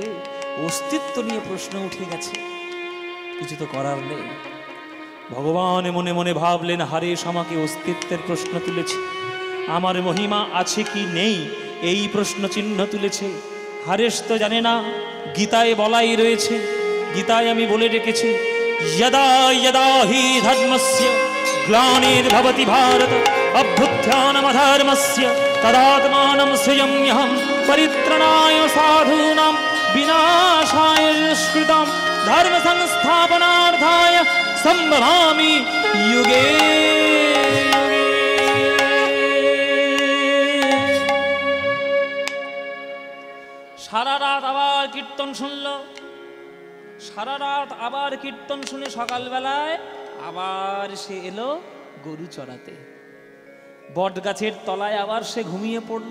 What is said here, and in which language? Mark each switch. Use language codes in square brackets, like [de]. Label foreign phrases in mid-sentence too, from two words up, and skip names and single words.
[bn] অস্তিত্ব নিয়ে প্রশ্ন উঠে গেছে, কিছু তো করার নেই। ভগবান মনে মনে ভাবলেন, হারেশ আমাকে অস্তিত্বের প্রশ্ন তুলেছে, আমার মহিমা আছে কি নেই এই প্রশ্ন চিহ্ন তুলেছে। হারেশ তো জানে না, গীতায় বলাই রয়েছে, গীতায় আমি বলে রেখেছি, [sa] यदा यदा हि धर्मस्य ग्लानिर्भवति भारत अभ्युत्थानमधर्मस्य तदात्मानं सृजाम्यहं परित्राणाय साधूनां विनाशाय दुष्कृतां धर्म संस्थापनार्थाय संभवामि युगे युगे। [bn] সারা রাত আবার কীর্তন শুনলো, সারা রাত আবার কীর্তন শুনে সকালবেলায় আবার সে এলো গরু চড়াতে। বট গাছের তলায় আবার সে ঘুমিয়ে পড়ল।